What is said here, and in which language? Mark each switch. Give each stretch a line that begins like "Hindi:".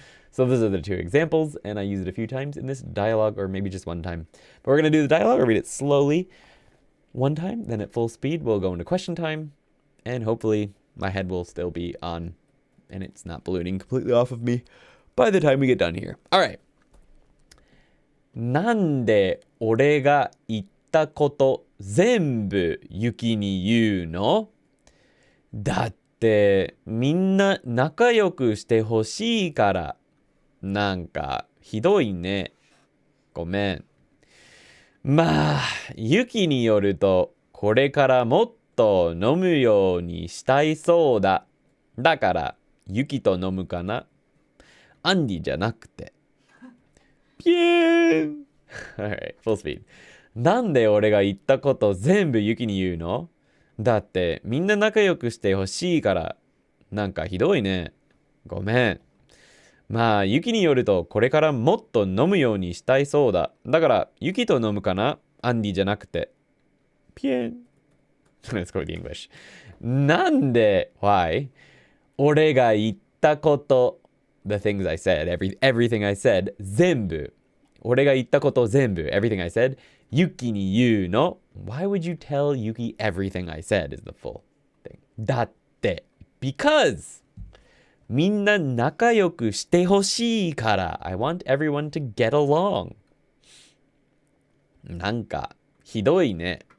English: So those are the 2 examples, and I use it a few times in this dialogue, or maybe just one time. But we're going to do the dialogue, I'll read it slowly one time, then at full speed we'll go into question time, and hopefully my head will still be on, and it's not ballooning completely off of me by the time we get done here. All right.
Japanese: なんで俺が言ったこと全部ユキに言うの？だってみんな仲良くしてほしいから。なんかひどいね。ごめん。まあ、ユキによるとこれからもっと飲むようにしたいそうだ。だからユキと飲むかな？アンディじゃなくて。
English: ピエーンAlright, full speed.
Japanese: なんで俺が言ったこと全部ユキに言うの？だってみんな仲良くしてほしいから。なんかひどいね。ごめん。まあ、ユキによるとこれからもっと飲むようにしたいそうだ。だからユキと飲むかな？アンディじゃなくて。ピエン。
English: Let's go with the English.
Japanese: なんで
English: Why?
Japanese: 俺が言ったこと
English: The things I said, everything I said
Japanese: 全部俺が言ったこと全部
English: everything I said
Japanese: ユキに言うの
English: Why would you tell Yuki everything I said is the full thing
Japanese: だって
English: Because
Japanese: みんな仲良くしてほしいから
English: I want everyone to get along
Japanese: なんかひどいね